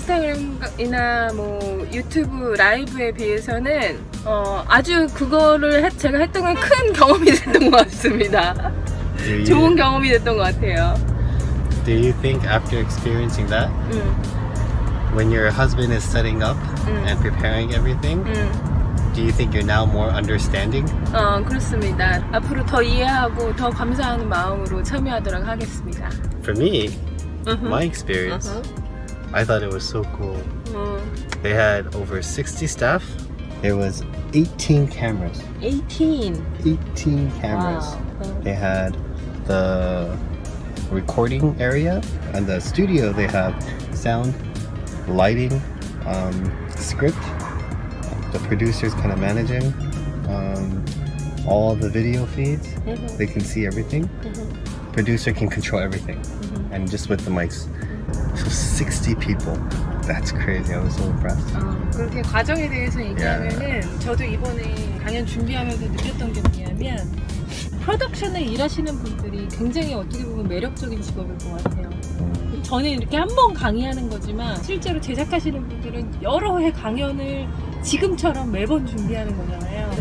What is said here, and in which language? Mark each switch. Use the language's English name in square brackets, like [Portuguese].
[Korean] 인스타그램이나 뭐 유튜브 라이브에 비해서는 아주 그거를 제가 했던 건 큰 경험이 됐던 것 같습니다. 좋은 경험이 됐던 것 같아요. [English] Do you think after experiencing that, when your husband is setting up and preparing everything, do you think you're now more understanding? [Korean] 그렇습니다. 앞으로 더 이해하고 더 감사하는 마음으로 참여하도록 하겠습니다. [English] For me, my experience, I thought it was so cool. They had over 60 staff. There was 18 cameras. 18 cameras. Wow. They had the recording area and the studio. They have sound, lighting, script. The producers kind of managing all the video feeds. They can see everything. Producer can control everything, and just with the mics. So 60 people. That's crazy. I was so impressed. [Korean] 그렇게 과정에 대해서 얘기하면은 저도 이번에 강연 준비하면서 느꼈던 게 뭐냐면 프로덕션에 일하시는 분들이 굉장히 어떻게 보면 매력적인 직업일 것 같아요. 저는 이렇게 한 번 강의하는 거지만 실제로 제작하시는 분들은 여러 회 강연을 지금처럼 매번 준비하는 거잖아요.